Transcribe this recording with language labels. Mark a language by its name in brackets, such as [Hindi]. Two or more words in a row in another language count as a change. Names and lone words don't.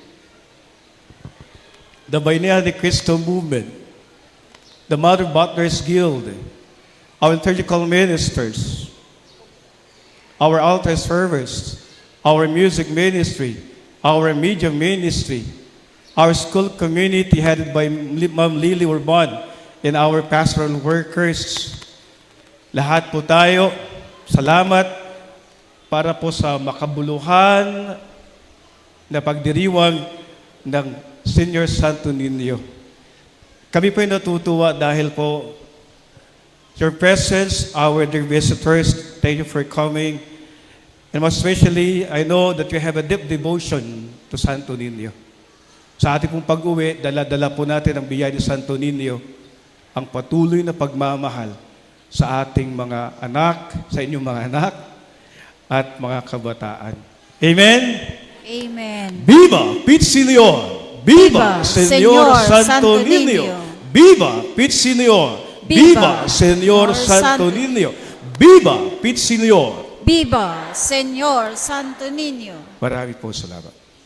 [English] the Bainea de Cristo Movement, the Mother Butlers Guild, our liturgical ministers, our altar servers, our music ministry, our media ministry, our school community headed by Ma'am Lily Urban, and our pastoral workers. [Filipino] Lahat po tayo, salamat para po sa makabuluhan na pagdiriwang ng Senior Santo Niño. Kami po ay natutuwa dahil po [English] your presence, our dear visitors, thank you for coming. And most especially, I know that you have a deep devotion to Santo Niño. [Filipino] Sa ating pong pag-uwi, dala-dala po natin ang biyaya ni Santo Niño, ang patuloy na pagmamahal sa ating mga anak, sa inyong mga anak, at mga kabataan. Amen? Amen. [Spanish] Viva Pizzinior! Viva Viva, Señor Señor Santo Santo Niño! Niño. Viva Pizzinior! Viva Viva, Señor Santo Santo Niño! Viva Pizzinior! Viva, Señor Santo Niño. [Filipino] Marami po salamat.